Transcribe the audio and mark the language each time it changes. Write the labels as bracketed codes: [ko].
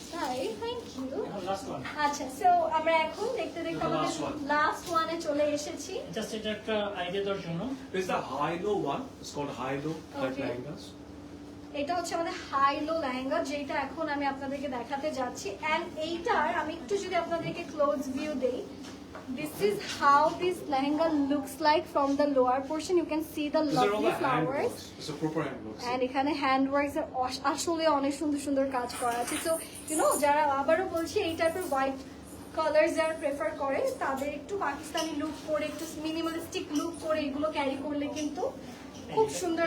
[bn] তাই, [en] Thank you. Last one, [bn] আচ্ছা, so আমরা এখন দেখতে দেখতে আমাদের লাস্ট ওয়ানে চলে এসেছি। জাস্ট এটা একটা আইডিয়া দেওয়ার জন্য। [en] This is the high-low one. It's called high-low cut Okay. lehengas. [bn] এটা হচ্ছে আমাদের হাই লো লেহেঙ্গা, যেটা এখন আমি আপনাদেরকে দেখাতে যাচ্ছি। এন্ড এইটার আমি একটু যদি আপনাদেরকে ক্লোজ ভিউ দেই, [en] this is how this lehenga looks like from the lower portion. You can see the These are all lovely the hand flowers. works. It's a proper hand works. [bn] And এখানে hand works আসলে অনেক সুন্দর সুন্দর কাজ করা আছে। So যারা আবারও বলছি এই টাইপের হোয়াইট কালার যারা প্রেফার করে, তাদের একটু পাকিস্তানি লুক করে, একটু মিনিমালিস্টিক লুক করে এগুলো ক্যারি করলে কিন্তু খুব সুন্দর